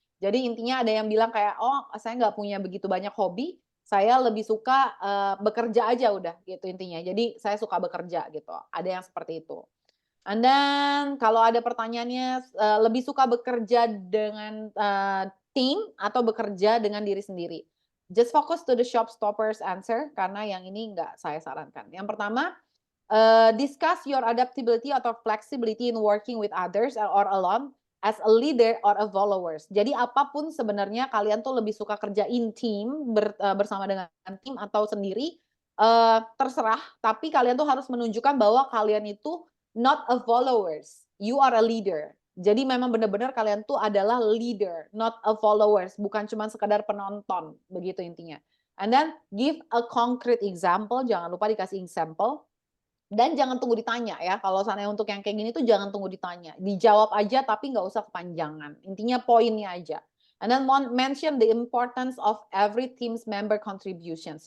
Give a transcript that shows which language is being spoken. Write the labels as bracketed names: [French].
[Indonesian] Jadi intinya ada yang bilang kayak oh saya nggak punya begitu banyak hobi, saya lebih suka bekerja aja udah gitu intinya. Jadi saya suka bekerja gitu. Ada yang seperti itu. [English] And then [Indonesian] kalau ada pertanyaannya lebih suka bekerja dengan tim atau bekerja dengan diri sendiri. [English] Just focus to the showstoppers answer [Indonesian] karena yang ini nggak saya sarankan. Yang pertama, [English] discuss your adaptability atau flexibility in working with others or alone as a leader or a followers. [Indonesian] Jadi apapun sebenarnya kalian tuh lebih suka kerjain tim bersama dengan tim atau sendiri, terserah. Tapi kalian tuh harus menunjukkan bahwa kalian itu [English] not a followers, you are a leader. [Indonesian] Jadi memang benar-benar kalian tuh adalah leader, [English] not a followers, [Indonesian] bukan cuma sekadar penonton, begitu intinya. [English] And then give a concrete example, [Indonesian] jangan lupa dikasih [English] example. [Indonesian] Dan jangan tunggu ditanya ya, kalau seandainya untuk yang kayak gini tuh jangan tunggu ditanya. Dijawab aja tapi nggak usah kepanjangan. Intinya poinnya aja. [English] And then mention the importance of every team's member contributions.